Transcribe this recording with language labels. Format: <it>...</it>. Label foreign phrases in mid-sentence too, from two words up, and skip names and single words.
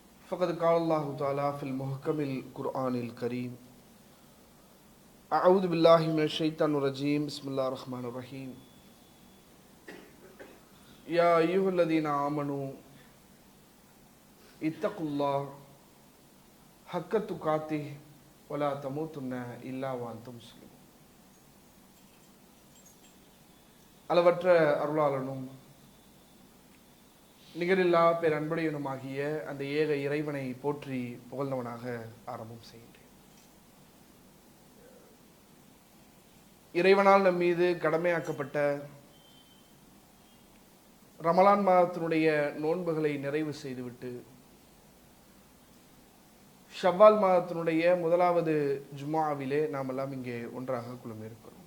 <ar>فقد قال الله تعالى في المحكم القرآن الكريم أعوذ بالله من الشيطان الرجيم بسم الله الرحمن الرحيم يا أيها الذين آمنوا اتقوا الله حق تقاته ولا تموتن إلا وأنتم مسلمون.</ar> <ta>அளவற்ற அருளாளனும் நிகரில்லா பேரன்புடையனுமாகிய அந்த ஏக இறைவனை போற்றி புகழ்ந்தவனாக ஆரம்பம் செய்கின்றேன். இறைவனால் நம் மீது கடமையாக்கப்பட்ட ரமலான் மாதத்தினுடைய நோன்புகளை நிறைவு செய்துவிட்டு ஷவ்வால் மாதத்தினுடைய முதலாவது ஜும்ஆவிலே நாம் எல்லாம் இங்கே ஒன்றாக குழுமியிருக்கிறோம்.</ta>